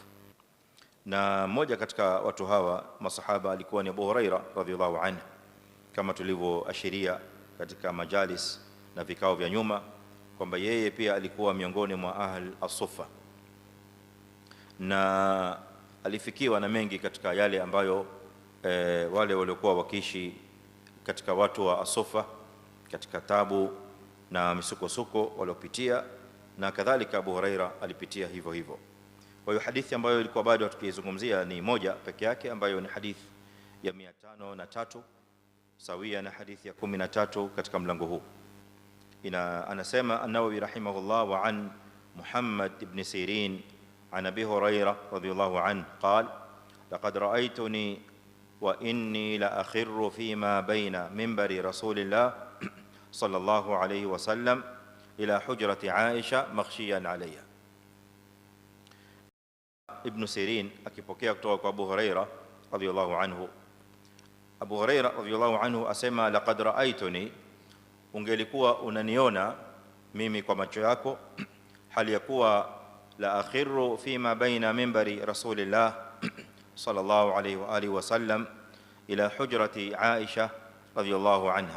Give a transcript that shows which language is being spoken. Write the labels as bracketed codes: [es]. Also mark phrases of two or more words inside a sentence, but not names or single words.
[sw] Na mmoja katika watu hawa masahaba alikuwa ni Abu Huraira [ar] رضي الله عنه, [sw] kama tulivyoashiria katika majalis na vikao vya nyuma kwamba yeye pia alikuwa miongoni mwa [ar] أهل الصفة, [sw] na alifikiwa na mengi katika yale ambayo wale waliokuwa wakiishi katika watu wa as-suffa, katika tabu na misukosuko waliopitia, na kadhalika Abu Huraira alipitia hivyo hivyo. Kwa hiyo hadithi ambayo ilikuwa bado tukizungumzia ni moja peke yake, ambayo ni hadithi ya 503 sawia na hadithi ya 13 katika mlango huu. [ar] Anasema النووي رحمه الله وعن محمد بن سيرين عن أبي هريرة رضي الله عنه قال لقد رأيتني وإني لأخر فيما بين منبر رسول الله صلى الله عليه وسلم إلى حجرة عائشة مغشيا عليها. [sw] Ibn Sirin akipokea kutoka kwa Abu Huraira [ar] رضي الله عنه. [sw] Abu Huraira [ar] رضي الله عنه [sw] asema [ar] لقد رأيتني, [sw] ungelikuwa unaniona mimi kwa macho yako, hali ya kuwa [ar] لأخر فيما بين منبر رسول الله صلى الله عليه وآله وسلم إلى حجرة عائشة رضي الله عنها.